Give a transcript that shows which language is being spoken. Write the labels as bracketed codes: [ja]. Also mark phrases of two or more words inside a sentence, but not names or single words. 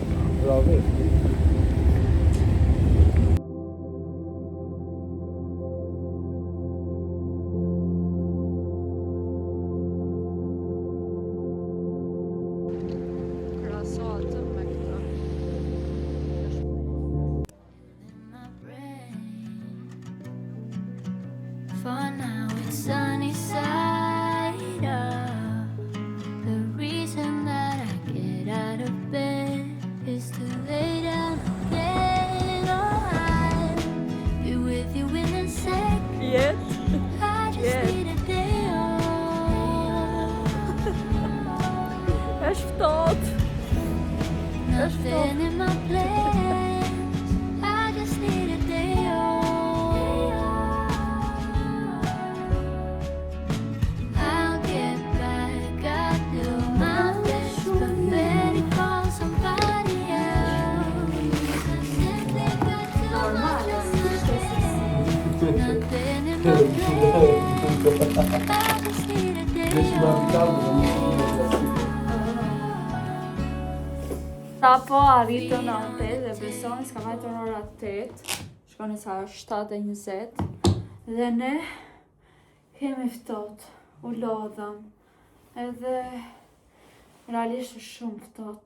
[sq] Bravo. Krahaso atë me këtë. [en] my brain. For now it's sunny side up. The reason that I get out of bed is to lay down again. Oh, I'll be with you in a sec. [sq] Jetë? [en] I just Yeah. need a day off. [sq] Është ftohtë. [en] Nothing in my plans. I just need a day off. I'll get back. I do my best, but better call somebody else. I simply got too much on my head. Nothing in my plans. I just need a day off. [sq] Sa po arritën në hotel dhe besoni s'ka vajtur në ora 8. Shkoni sa është 7:20. Dhe ne kemi ftohtë. U lodhëm. Edhe realisht është shumë ftohtë.